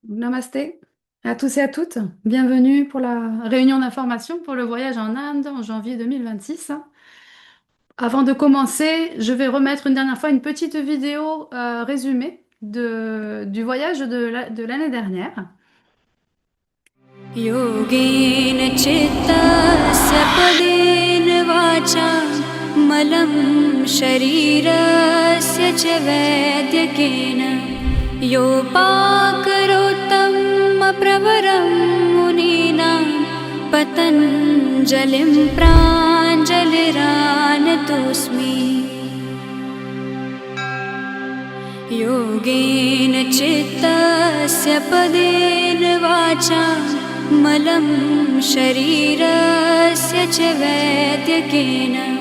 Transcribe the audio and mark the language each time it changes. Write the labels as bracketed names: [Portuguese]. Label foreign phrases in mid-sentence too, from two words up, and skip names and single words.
[French] Namasté à tous et à toutes. Bienvenue pour la réunion d'information pour le voyage en Inde en janvier 2026. Avant de commencer, je vais remettre une dernière fois une petite vidéo résumée du voyage de l'année dernière. [Sanskrit] योगेन चित्तस्य पदेन वाचा मलं शरीरस्य च वैद्यकेन योपाकरोत्तं प्रवरं मुनीनां पतञ्जलिं प्राञ्जलिरानतोऽस्मि योगेन चित्तस्य पदेन वाचा मलं शरीरस्य च वैद्यकेन